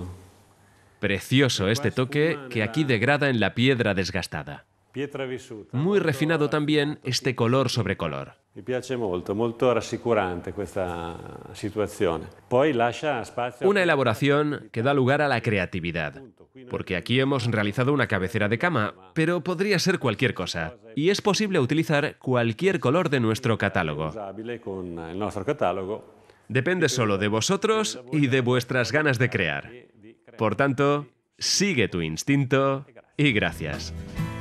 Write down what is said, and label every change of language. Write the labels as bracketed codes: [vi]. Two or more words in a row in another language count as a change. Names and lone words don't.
[es] Precioso este toque que aquí degrada en la piedra desgastada. [it] Pietra vissuta. [es] Muy refinado también este color sobre color. [it] Mi piace molto, molto rassicurante questa situazione. Poi lascia spazio. [es] Una elaboración que da lugar a la creatividad, porque aquí hemos realizado una cabecera de cama, pero podría ser cualquier cosa, y es posible utilizar cualquier color de nuestro catálogo. [it] Usabile con il nostro catalogo. [es] Depende solo de vosotros y de vuestras ganas de crear. Por tanto, sigue tu instinto y gracias.